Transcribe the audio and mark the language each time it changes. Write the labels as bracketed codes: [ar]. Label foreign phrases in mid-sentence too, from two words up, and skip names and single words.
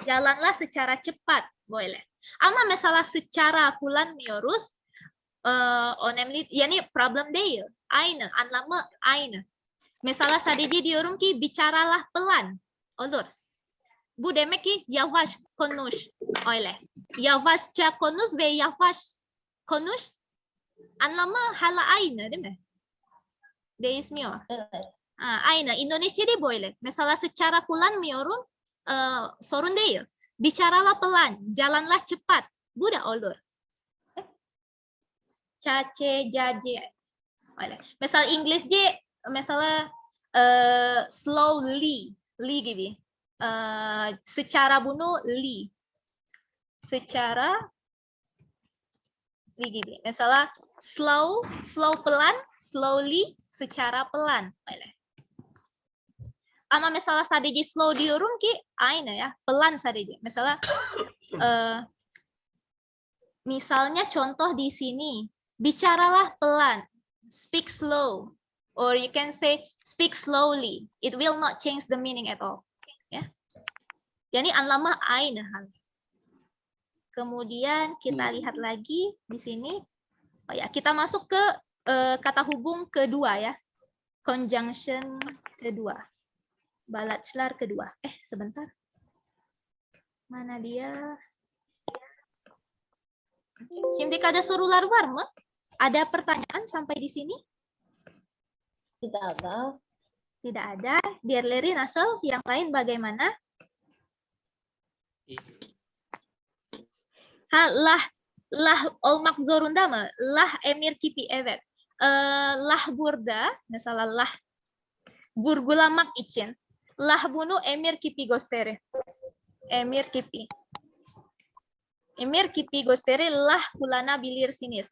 [id] Jalanlah secara cepat, boleh. [tr] Ama mesela secara kullanmıyoruz. Önemli, yani problem değil. Aynı, anlamı aynı. Mesela sadece diyorum ki [id] bicaralah pelan. [tr] Olur. Bu demek ki yavaş konuş. Öyle. Yavaşça konuş ve yavaş konuş. Anlamı hala aynı değil mi? Değişmiyor. Evet. Aynı. Indonesia'da böyle. Mesela secara kullanmıyorum. Sorun değil. [id] Bicaralah pelan. Jalanlah cepat. [tr] Bu da olur. Cace, jace. Öyle. Mesela İngilizce mesela slowly. Li gibi. Secara bunu li. Secara li gibi. Mesela slow pelan, slowly, [id] secara pelan. [tr] Öyle. Ama mesela sadece slow diyorum ki aynı ya, pelan sadece. [id] Mesela misalnya contoh di sini, bicaralah pelan, [en] speak slow, or you can say speak slowly. It will not change the meaning at all. [tr] Ya. Yani anlamı aynı hal. [id] Kemudian kita lihat lagi di sini. Oh ya, kita masuk ke kata hubung kedua ya. Conjunction kedua. Bağlaçlar kedua. Sebentar. Mana dia? [tr] Şimdi ada sorular var mı? [id] Ada pertanyaan sampai di sini? Tidak ada. Tidak ada. [tr] Diğerleri nasıl? [id] Yang lain bagaimana? [tr] Lah olmak zorunda mı? Lah emir kipi, evet. Lah burada, mesela lah vurgulamak için. Lah bunu emir kipi gösterir. Emir kipi. Emir kipi gösterir lah kullanabilirsiniz.